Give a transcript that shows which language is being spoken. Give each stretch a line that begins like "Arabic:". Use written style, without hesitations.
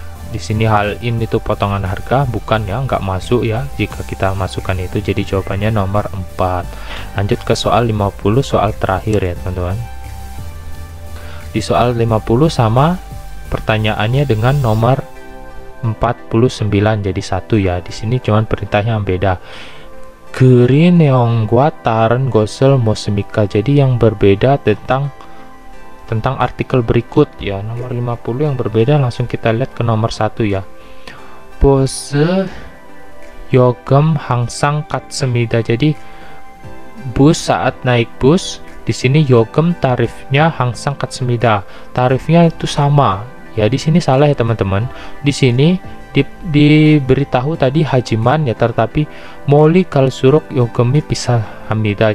Indonesian: Di sini 할인 itu potongan harga, bukan ya, nggak masuk ya jika kita masukkan itu. Jadi jawabannya nomor 4. Lanjut ke soal 50, soal terakhir ya teman-teman. Di soal 50 sama pertanyaannya dengan nomor 49, jadi satu ya. Di sini cuman perintahnya yang beda.
Korean: 글이 내용과 다른 것을 묻습니까?
Indonesian: Jadi yang berbeda tentang artikel berikut ya. Nomor 50 yang berbeda, langsung kita lihat ke nomor 1 ya.
Korean: 버스 요금 항상 같습니다.
Indonesian: Jadi bus, saat naik bus, di sini 요금 tarifnya
Korean: 항상 같습니다.
Indonesian: Tarifnya itu sama. Ya di sini salah ya teman-teman. Di sini diberitahu tadi hajiman ya, tetapi
Korean: 멀리 갈수록 요금이 비쌉니다.